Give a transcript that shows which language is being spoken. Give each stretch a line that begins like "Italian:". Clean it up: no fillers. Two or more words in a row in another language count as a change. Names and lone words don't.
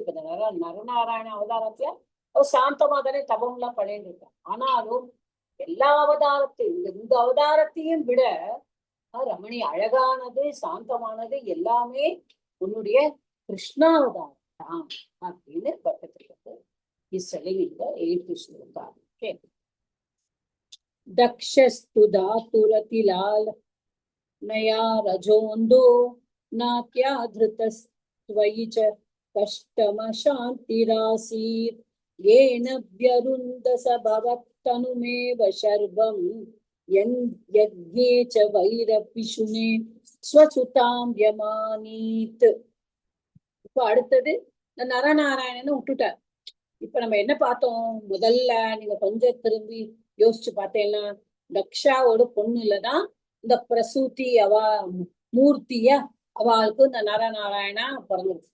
Tamil: இப்ப நரநாராயண அவதாரத்துல அவர் சாந்தமா தானே தபம் எல்லாம் பண்ணிட்டு இருக்கான். ஆனாலும் எல்லா அவதாரத்தையும் இந்த அவதாரத்தையும் விட ரமணி அழகானது, சாந்தமானது எல்லாமே உன்னுடைய கிருஷ்ணாவதாரம் தான் அப்படின்னு பட்டத்திற்கு
English: is telling in the 8th shloka.
Tamil: Okay.
Sanskrit: दक्षस्तु धातुरतिलाल नया रजोन्दो नात्याधृतस्त्वयि च कष्टमशान्तिरासीत् येन व्यरुन्धस भवत्तनुमेव शर्वम् यज्ञे च वैरपिशुने स्वसुतां यमानीत्.
Tamil: இப்ப அடுத்தது நரநாராயணன்னு விட்டுட்டார். இப்ப நம்ம என்ன பார்த்தோம், முதல்ல நீங்க கொஞ்சம் திரும்பி யோசிச்சு பார்த்தேன்னா, தக்ஷாவோட பொண்ணுலதான் இந்த பிரசூதி மூர்த்திய அவளுக்கு இந்த நரநாராயணா பிறந்துருக்கு.